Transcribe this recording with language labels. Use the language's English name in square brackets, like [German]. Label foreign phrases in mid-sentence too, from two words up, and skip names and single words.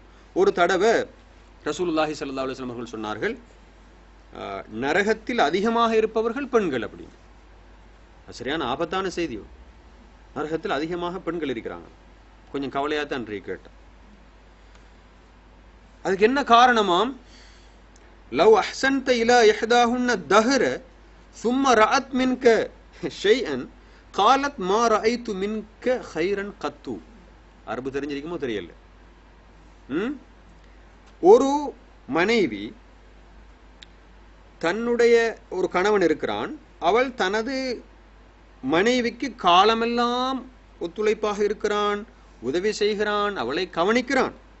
[Tamil] ஒரு தடவை [Arabic] رسول الله صلى الله عليه وسلم [Tamil] அவர்கள் சொன்னார்கள், நரகத்தில் அதிகமாக இருப்பவர்கள் பெண்கள் அப்படின்னு. சரியான ஆபத்தான செய்தி. நரகத்தில் அதிகமாக பெண்கள் இருக்கிறாங்க. கொஞ்சம் கவலையாத்தான் கேட்டேன். அதுக்கு என்ன காரணமாம்? [Arabic] لو أحسنت إلى إحداهن الدهر ثم رأت منك شيئا قالت ما رأيت منك خيرا قط. [Tamil] அரபு தெரிஞ்சிருக்குமோ தெரியல. ஒரு மனைவி தன்னுடைய ஒரு கணவன் இருக்கிறான், அவள் தனது மனைவிக்கு காலமெல்லாம் ஒத்துழைப்பாக இருக்கிறான், உதவி செய்கிறான், அவளை கவனிக்கிறான்.